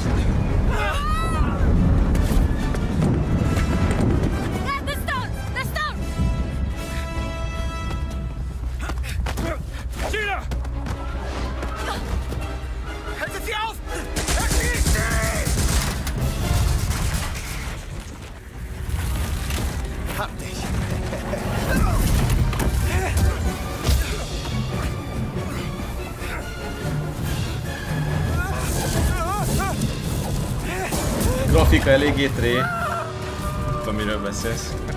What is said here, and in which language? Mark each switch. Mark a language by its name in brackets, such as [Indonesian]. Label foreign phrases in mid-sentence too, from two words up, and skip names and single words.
[English] The stone! The stone! Gina! [German] Haltet sie auf! Erschießt sie! Hab dich! [Hungarian] Grafika eléggé tré. Tudom, miről beszélsz.